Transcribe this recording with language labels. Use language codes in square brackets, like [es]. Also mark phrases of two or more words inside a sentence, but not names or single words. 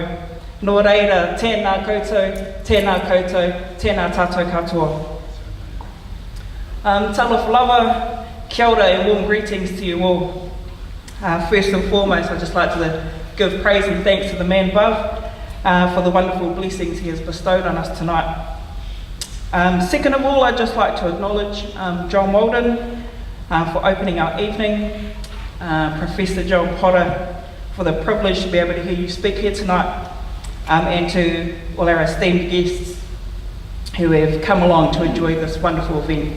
[mi] Nō reira, tēnā koutou, tēnā tātou katoa. [sm] Talofa lava, [mi] kia ora [en] and warm greetings to you all. First and foremost, I'd just like to give praise and thanks to the man above for the wonderful blessings he has bestowed on us tonight. Second of all, I'd just like to acknowledge John Walden for opening our evening, Professor John Potter for the privilege to be able to hear you speak here tonight, and to all our esteemed guests who have come along to enjoy this wonderful event.